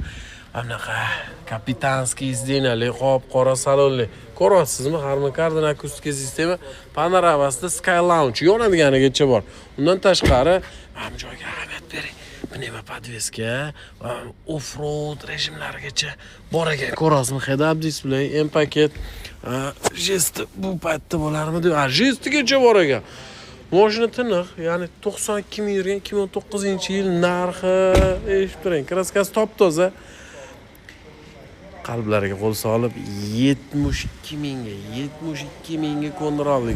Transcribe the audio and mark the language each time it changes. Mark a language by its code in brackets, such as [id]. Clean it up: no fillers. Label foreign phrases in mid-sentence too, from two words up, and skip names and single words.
[uz] Bunaqa kapitanskiy izdenali qop-qora salonli. Ko'ryapsizmi? Harman-Kardon akustika sistema panoramasida Sky Lounge yonadiganigacha bor. Undan tashqari mana bu joyga ahamiyat bering. Pnevma podveska va off-road rejimlarigacha bor ekan. Ko'ryapsizmi? [en] Head-up display, [uz] M-paket, jest bu paytda bo'larmidi? Jestigacha bor ekan. Mashina tiniq, ya'ni 92 ming yurgan 2009-yil narxi, eshitib turing, kraskasi top-toza. Qalblariga qo'l solib 72 mingga ko'ndira oldik.